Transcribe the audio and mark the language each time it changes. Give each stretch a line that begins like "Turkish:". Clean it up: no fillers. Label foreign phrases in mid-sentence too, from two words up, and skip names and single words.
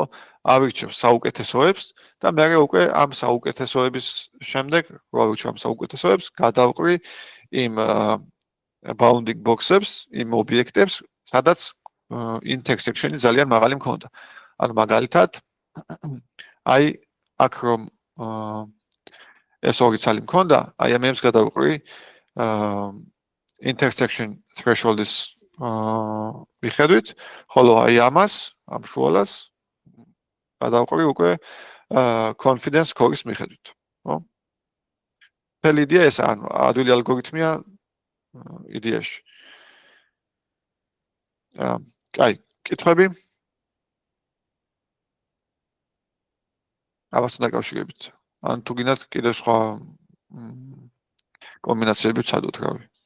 Georgian: ავირჩევ საუკეთესოებს და მე უკვე ამ საუკეთესოების შემდეგ, რო ავირჩევ ამ საუკეთესოებს, გადავყრი იმ
English: bounding box-
Georgian: ებს, იმ ობიექტებს, სადაც intersection-ი ძალიან მაღალი მქონდა. ანუ მაგალითად, აი აქ რომ ეს ორი ცალი მქონდა, აი ამებს გადავყრი
English: intersection threshold-
Georgian: ის მიხედვით, ხოლო აი ამას, ამ შუალას გადავყრი უკვე
English: confidence score-
Georgian: ის მიხედვით, ხო? მთელი იდეა ეს ანუ ადვილი ალგორითმია იდეაში. აი, კითხვები? ამასთან დაკავშირებით. ან თუ გინდათ კიდევ სხვა კომბინაციები ვცადოთ, რავი.